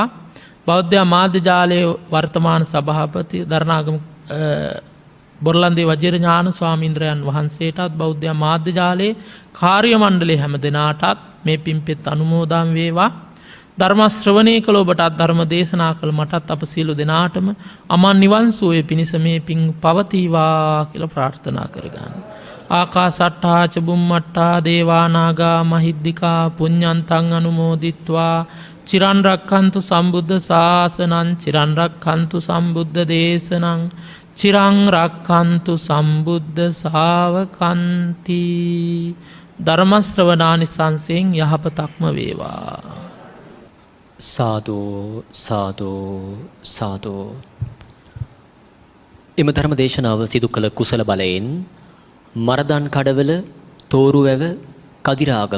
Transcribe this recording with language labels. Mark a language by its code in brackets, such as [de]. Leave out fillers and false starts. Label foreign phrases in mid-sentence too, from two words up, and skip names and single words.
[si] බෞද්ධ මාධ්‍ය ජාලයේ වර්තමාන සභාපති දරණාගම බොරලන්දේ වජිර ඥාන ස්වාමීන්ද්‍රයන් වහන්සේටත් බෞද්ධ මාධ්‍ය ජාලයේ කාර්ය මණ්ඩලයේ හැම දිනාටත් මේ පින්පෙත් අනුමෝදන් වේවා. ධර්ම ශ්‍රවණය කළ ඔබටත් ධර්ම දේශනා කළ මටත් අප සියලු දෙනාටම අමන් නිවන් සුවය පිණිස මේ පින් පවතිවා කියලා ප්‍රාර්ථනා කරගන්න. [pi] ආකාසට්ටා ච බුම්මට්ටා දේවානාගා මහිද්దికා පුඤ්ඤන්තං අනුමෝදිත්වා චිරන් රක්ඛන්තු සම්බුද්ධ ශාසනං චිරන් රක්ඛන්තු සම්බුද්ධ දේශනං චිරං රක්ඛන්තු සම්බුද්ධ ශාවකන්ති. [si] ධර්ම ශ්‍රවණානිසංසයෙන් යහපතක්ම වේවා. සාදු සාදු සාදු. එම ධර්ම දේශනාව සිදු කළ කුසල බලයෙන් මරදන් කඩවල තෝරුවැව කදිරාගම